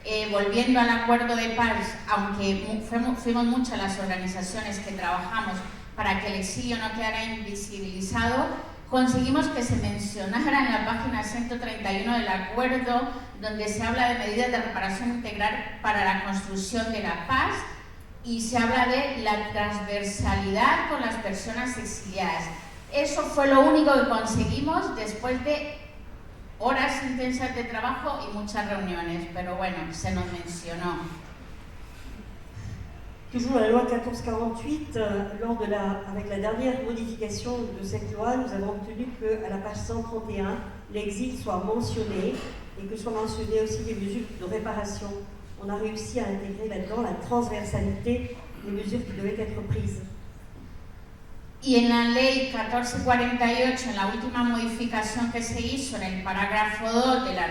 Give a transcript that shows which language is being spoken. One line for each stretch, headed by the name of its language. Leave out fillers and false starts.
Spanish: volviendo al acuerdo de paz, aunque fuimos muchas las organizaciones que trabajamos para que el exilio no quedara invisibilizado, conseguimos que se mencionara en la página 131 del acuerdo, donde se habla de medidas de reparación integral para la construcción de la paz, y se habla de la transversalidad con las personas exiliadas. Eso fue lo único que conseguimos después de horas intensas de trabajo y muchas reuniones, pero bueno, se nos mencionó.
French: Toujours la loi 1448, avec la dernière modification de cette loi, nous avons obtenu qu'à la page 131, l'exil soit mentionné et que soient mentionnées aussi les mesures de réparation. On a réussi à intégrer là-dedans la transversalité des mesures qui devaient être prises.
Spanish: Y en la ley 1448, en la última modificación que se hizo en el parágrafo 2